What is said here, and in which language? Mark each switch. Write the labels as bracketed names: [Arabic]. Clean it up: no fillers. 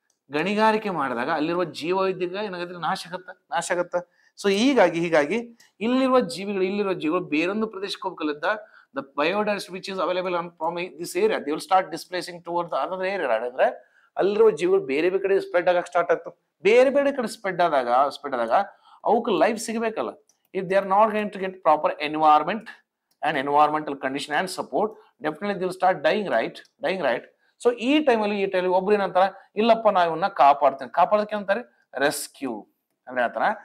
[Kannada] ಗಣಿಗಾರಿಕೆ ಮಾಡಿದಾಗ ಅಲ್ಲಿರುವ ಜೀವ ವೈವಿಧ್ಯ ಏನಾಗುತ್ತೆ, ನಾಶ ಆಗತ್ತ. [English] so [Kannada] ಹೀಗಾಗಿ ಇಲ್ಲಿರುವ ಜೀವಿಗಳು ಬೇರೊಂದು ಪ್ರದೇಶಕ್ಕೆ ಹೋಗ್ಬೇಕಲ್ಲಿದ್ದ [English] the biodiversity which is available from this area, they will start displacing towards the other area. [Kannada] ಅಂದ್ರೆ ಅಲ್ಲಿರುವ ಜೀವಿಗಳು ಬೇರೆ ಕಡೆ ಸ್ಪ್ರೆಡ್ ಆಗಕ್ಕೆ ಸ್ಟಾರ್ಟ್ ಆಗ್ತವೆ. ಬೇರೆ ಕಡೆ ಸ್ಪ್ರೆಡ್ ಆದಾಗ ಅವಕ್ಕೆ life ಸಿಗಬೇಕಲ್ಲ. [English] If they are not going to get proper environment and environmental condition and support, definitely they will start dying right. [Kannada] So ಈ ಟೈಮಲ್ಲಿ ಒಬ್ರು ಏನಂತಾರ, ಇಲ್ಲಪ್ಪ ನಾವು ಇವನ್ನ ಕಾಪಾಡೋದಕ್ಕೆ ಅಂತಾರೆ ರೆಸ್ಕ್ಯೂ ಅಂದ್ರೆ ಆತರ.